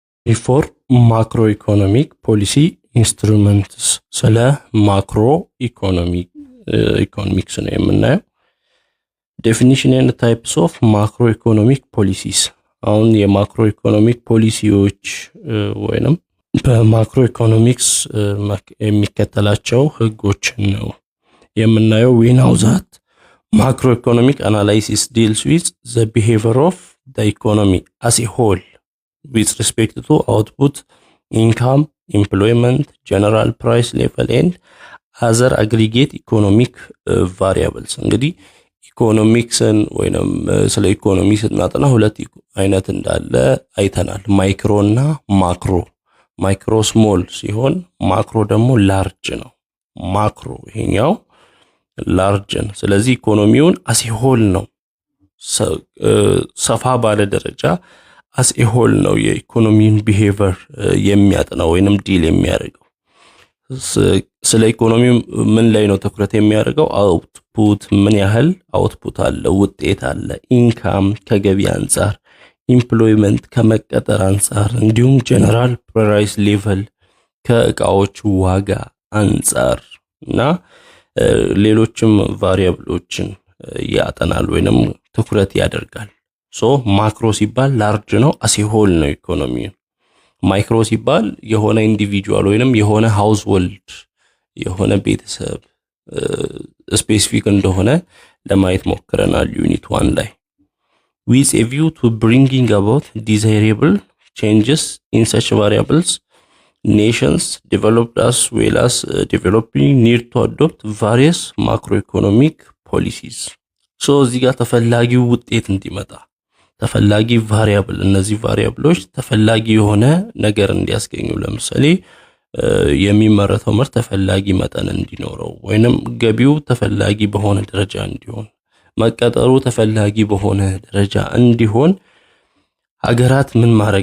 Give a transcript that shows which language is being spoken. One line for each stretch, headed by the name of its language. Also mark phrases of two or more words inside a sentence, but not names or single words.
English: for macroeconomic policy instruments
Amharic: ስለ macroeconomics ነው የምናየው
English: definition and types of macroeconomic policies
Amharic: አሁን የማክሮኢኮኖሚክ ፖሊሲዎች ወይንም በማክሮኢኮኖሚክስ የሚከተላቸው ህጎች ነው የምናየው
English: we know that macroeconomic analysis deals with the behavior of the economy as a whole with respect to output, income, employment, general price level and other aggregate economic variables.
Amharic: እንግዲህ ኢኮኖሚክስን ወይንም ስለ ኢኮኖሚ ስናጠና ሁለት አይነት እንዳለ አይተናል ማይክሮ እና ማክሮ ማይክሮ ስሞል ሲሆን ማክሮ ደግሞ ላርጅ ነው ማክሮ ይሄኛው ላርጅ ነው ስለዚህ ኢኮኖሚውን
English: as a whole
Amharic: ነው ሰፋ ባለ ደረጃ
English: as a whole
Amharic: ነው የኢኮኖሚን behavior የሚያጠናው ወይንም ዲል የሚያደርገው ስለ ኢኮኖሚ ምን ላይ ነው ትኩረት የሚያደርገው አውትፑት ምን ያህል አውትፑት አለ ውጤት አለ ኢንካም ከገቢ አንፃር ኤምፕሎይመንት ከመቀጠር አንፃር እንዲሁም
English: general price level
Amharic: ከእቃዎች ዋጋ አንፃር እና ሌሎችም ቫሪያብሎችን ያጠናል ወይንም ትኩረት ያደርጋል ሶ ማክሮ ሲባል ላርጅ ነው
English: as a whole
Amharic: ነው ኢኮኖሚ ማይክሮ ሲባል የሆነ ኢንዲቪጁዋል ወይንም የሆነ ሃውስሆልድ የሆነ ቤተሰብ ስፔሲፊክ እንደሆነ ለማየት ሞክረናል ዩኒት 1 ላይ
English: with a view to bringing about desirable changes in such variables nations developed as well as developing need to adopt various macroeconomic policies
Amharic: so እዚህ ጋር ተፈላጊው ውጤት እንዲመጣ ተፈላጊ ቫሪያብል እነዚህ ቫሪያብሎች ተፈላጊ የሆነ ነገር እንዲያስገኙ ለምሳሌ የሚመረተው ምርት ተፈላጊ መጠን እንዲኖረው ወይንም ገቢው ተፈላጊ በሆነ ደረጃ እንዲሆን መቀጠሩ ተፈላጊ በሆነ ደረጃ እንዲሆን ሀገራት ምን ማድረግ